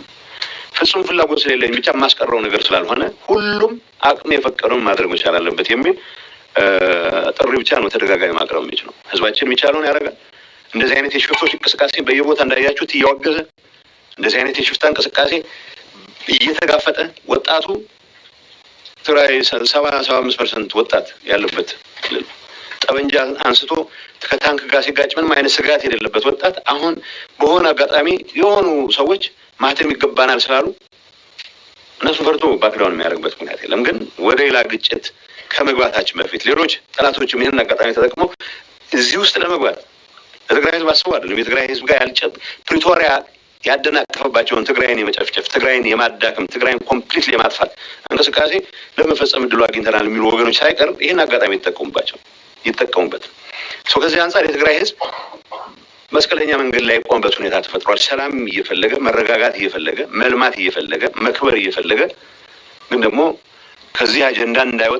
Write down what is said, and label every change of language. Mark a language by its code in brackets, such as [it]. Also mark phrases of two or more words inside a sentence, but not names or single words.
[am] ፍጹም ፍላጎት ስለሌለኝ ብቻ የማስቀረው ነገር ስላልሆነ ሁሉም አቅም የፈቀደውን ማድረግ መቻል አለበት የሚል ጥሪ ብቻ ነው ተደጋጋሚ ማቅረብ የሚችለው። ህዝባችን የሚቻለውን ያደርጋል። እንደዚህ አይነት የሽፍቶች እንቅስቃሴ በየቦታ እንዳያችሁት እያወገዘ እንደዚህ አይነት የሽፍታ እንቅስቃሴ እየተጋፈጠ ወጣቱ ትግራይ 75% ወጣት ያለበት ጠበንጃ አንስቶ ከታንክ ጋር ሲጋጭ ምንም አይነት ስጋት የሌለበት ወጣት አሁን በሆነ አጋጣሚ የሆኑ ሰዎች ማህተም ይገባናል ስላሉ እነሱ ፈርቶ ባክዳውን የሚያደርግበት ምክንያት የለም። ግን ወደ ሌላ ግጭት ከመግባታችን በፊት ሌሎች ጠላቶችም ይህንን አጋጣሚ ተጠቅመው እዚህ ውስጥ ለመግባት ለትግራይ ህዝብ አስበው አይደለም። የትግራይ ህዝብ ጋር ፕሪቶሪያ ያደናቀፈባቸውን ትግራይን የመጨፍጨፍ ትግራይን የማዳከም ትግራይን ኮምፕሊትሊ የማጥፋት እንቅስቃሴ ለመፈጸም እድሉ አግኝተናል የሚሉ ወገኖች ሳይቀር ይህን አጋጣሚ ይጠቀሙበት። ከዚህ አንጻር የትግራይ ህዝብ መስቀለኛ መንገድ ላይ የቆመበት ሁኔታ ተፈጥሯል። ሰላም እየፈለገ መረጋጋት እየፈለገ መልማት እየፈለገ መክበር እየፈለገ ግን ደግሞ ከዚህ አጀንዳ እንዳይወጣ